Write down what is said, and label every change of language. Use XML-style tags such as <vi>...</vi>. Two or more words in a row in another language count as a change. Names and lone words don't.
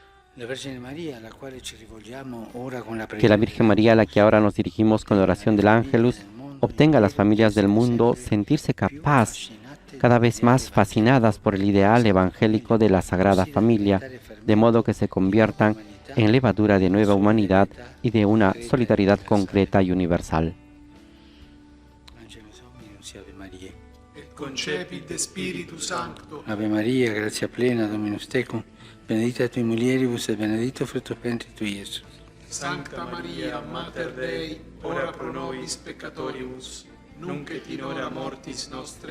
<es>Que la Virgen María, a la que ahora nos dirigimos con la oración del Ángelus, obtenga a las familias del mundo sentirse capaz, cada vez más fascinadas por el ideal evangélico de la Sagrada Familia, de modo que se conviertan en levadura de nueva humanidad y de una solidaridad concreta y universal.</es> <la>Concepit de Spiritu Sancto. Ave Maria, grazia plena, Dominus tecum, benedicta tui mulieribus et benedictus fructus ventris tui, Iesus. Sancta Maria, Mater Dei, ora pro nobis peccatoribus, nunc et in hora mortis nostre.</la>